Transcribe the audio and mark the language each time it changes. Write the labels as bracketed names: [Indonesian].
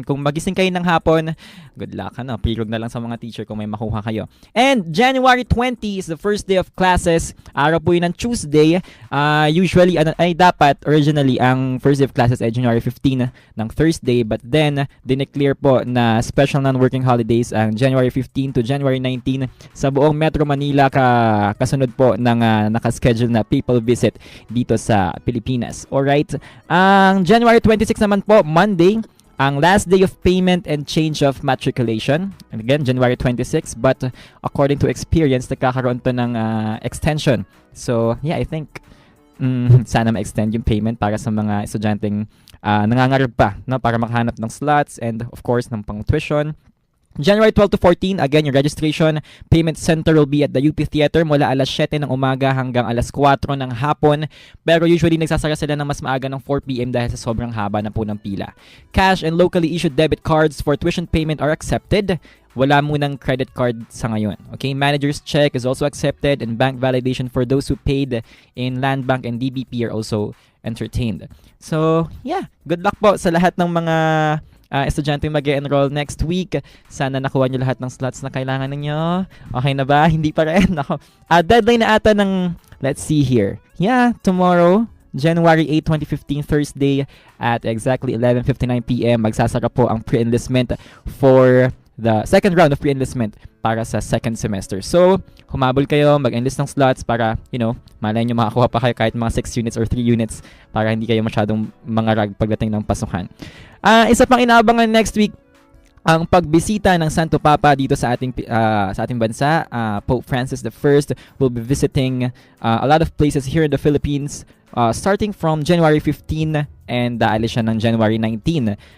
[Filipino] Kung magising kayo ng hapon, good luck, pirog na lang sa mga teacher kung may makuha kayo. [English] And January 20 is the first day of classes. [Filipino] Araw po yun ng Tuesday. [English] Usually, originally, [Filipino] ang [English] first day of classes [Filipino] ay January 15 ng Thursday, [English] but then, [Filipino] dineclare po na [English] special non-working holidays [Filipino] ang January 15 to January 19 sa buong Metro Manila, kasunod po ng nakaschedule na people visit dito sa Pilipinas. [English] Alright? [Filipino] Ang January 26 naman po, Monday, ang [English] last day of payment and change of matriculation. And again, January 26, but according to experience, [Filipino] nagkakaroon to ng extension. [English] So, I think [Filipino] sana ma-extend yung payment para sa mga estudyanteng nangangarap pa, para makahanap ng slots [English] and of course [Filipino] ng pang-tuition. [English] January 12 to 14, again, yung registration payment center will be at the UP Theater [Filipino] mula alas 7 ng umaga hanggang alas 4 ng hapon. Pero usually nagsasara sila ng mas maaga ng 4 p.m. dahil sa sobrang haba na po ng pila. [English] Cash and locally issued debit cards for tuition payment are accepted. [Filipino] Wala munang credit card sa ngayon. [English] Okay, manager's check is also accepted and bank validation for those who paid in Land Bank and DBP are also entertained. [Filipino] So, good luck po sa lahat ng mga estudyante mag-enroll next week. Sana nakuha nyo lahat ng slots na kailangan ninyo. Okay na ba? Hindi pa rin. [English] Deadline [Filipino] na ata ng, [English] let's see here. Tomorrow, January 8, 2015, Thursday at exactly 11:59 p.m. [Filipino] magsasara po ang pre-enlistment [English] for the second round of pre-enlistment [Filipino] para sa [English] second semester. [Filipino] So, humabol kayo, mag-enlist ng slots para, malay nyo makakuha pa kayo kahit mga 6 units or 3 units para hindi kayo masyadong mangarag pagdating ng pasukan. Isa pang inaabangan next week, ang pagbisita ng Santo Papa dito sa ating bansa. [English] Pope Francis I will be visiting a lot of places here in the Philippines starting from January 15 and [Filipino] daalis siya ng [English] January 19.